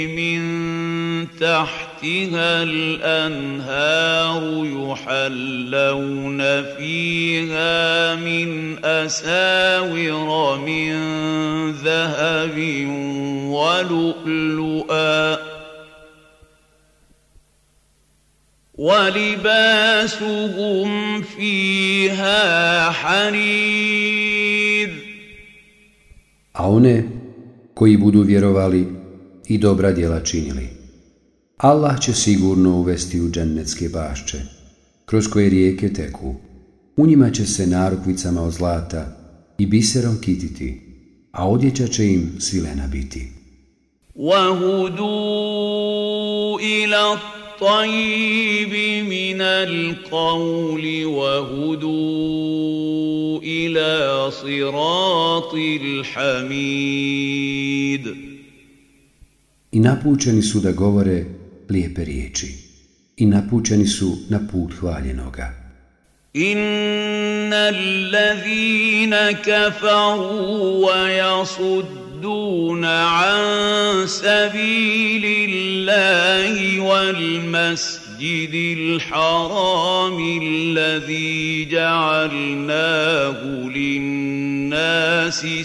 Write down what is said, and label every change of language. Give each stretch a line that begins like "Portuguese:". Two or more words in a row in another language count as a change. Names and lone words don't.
Arabic: مِن تَحْتِهَا الْأَنْهَارُ يُحَلَّوْنَ فِيهَا مِنْ أَسَاوِرَ مِنْ ذَهَبٍ وَلُؤْلُؤًا وَلِبَاسُهُمْ فِيهَا حَرِيرٌ.
Bosnian: A one koji budu vjerovali i dobra djela činili, Allah će sigurno uvesti u džennetske bašče, kroz koje rijeke teku. U njima će se narukvicama od zlata i biserom kititi, a odjeća će im svilena biti.
Arabic: وَهُدُوا إِلَى الطَّيِّبِ مِنَ الْقَوْلِ وَهُدُوا إِلَى صِرَاطِ الْحَمِيدِ.
Bosnian: I napučeni su da govore lijepe riječi, i napučeni su na put hvaljenoga.
Arabic: إِنَّ الَّذِينَ كَفَرُوا وَيَصُدُّونَ عَن سَبِيلِ اللَّهِ وَالْمَسْجِدِ الْحَرَامِ الَّذِي جَعَلْنَاهُ لِلنَّاسِ